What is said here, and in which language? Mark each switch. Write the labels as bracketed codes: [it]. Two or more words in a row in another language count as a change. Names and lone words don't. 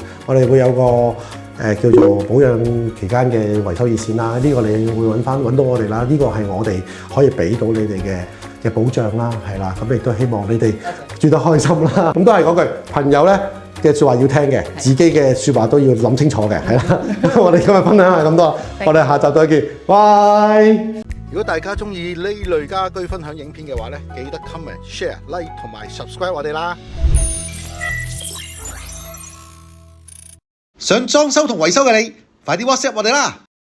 [yue] 我哋會有個叫做保養期間嘅維修熱線啦，呢個你會揾到我哋啦，呢個係我哋可以俾到你哋嘅保障啦，係啦，咁亦都希望你哋住得開心啦。咁都係嗰句，朋友咧嘅説話要聽嘅，自己嘅説話都要諗清楚嘅，係啦。我哋今日分享係咁多，我哋下集再見，拜。如果大家中意呢類家居分享影片嘅話咧，記得 [en] comment、share、like [yue] 同埋 subscribe 我哋啦。想裝修同維修嘅你，快啲 WhatsApp 我哋啦！